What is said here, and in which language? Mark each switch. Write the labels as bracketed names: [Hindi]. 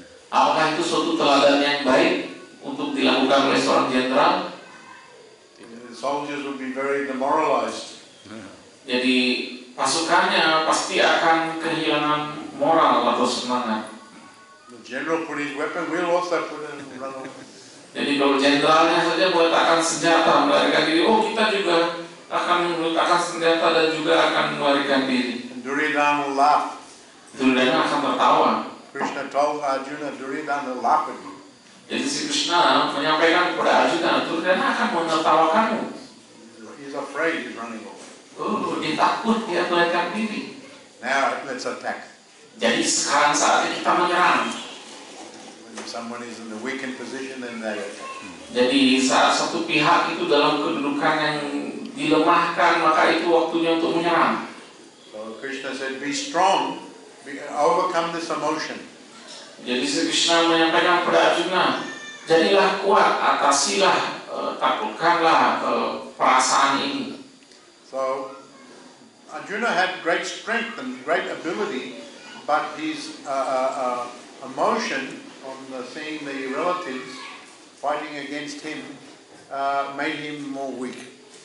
[Indonesian] Apakah itu suatu teladan yang baik untuk dilakukan oleh seorang jenderal? [English] The soldiers would be very demoralized. [Indonesian] Jadi pasukannya pasti akan kehilangan moral atau semangat. [English] The general put his weapon, we'll also put it and run away. [Indonesian] Jadi kalau jenderalnya saja meletakkan senjata melarikan diri, kita juga akan meletakkan senjata dan juga akan melarikan diri. [English] And Duryodhana will laugh. [Indonesian] Duryodhana akan tertawa. [English] Krishna told Arjuna, Duryodhana will laugh at you. [Indonesian] Jadi si Krishna menyampaikan kepada Arjuna, Duryodhana akan menertawakanmu. [English] He's afraid, he's running away. [Indonesian] Dia takut, dia melarikan diri. [English] Now let's attack. [Indonesian] Jadi sekarang saatnya kita menyerang. [English] When someone is in a weakened position, then they attack. [Indonesian] Jadi saat satu pihak itu dalam kedudukan yang dilemahkan, maka itu waktunya untuk menyerang. [English] So Krishna said, be strong, overcome this emotion. [Indonesian] Jadi Sri Krishna menyampaikan kepada Arjuna, jadilah kuat, atasilah, taklukkanlah perasaan ini. [English] So Arjuna had great strength and great ability, but his emotion on seeing the relatives fighting against him made him more weak.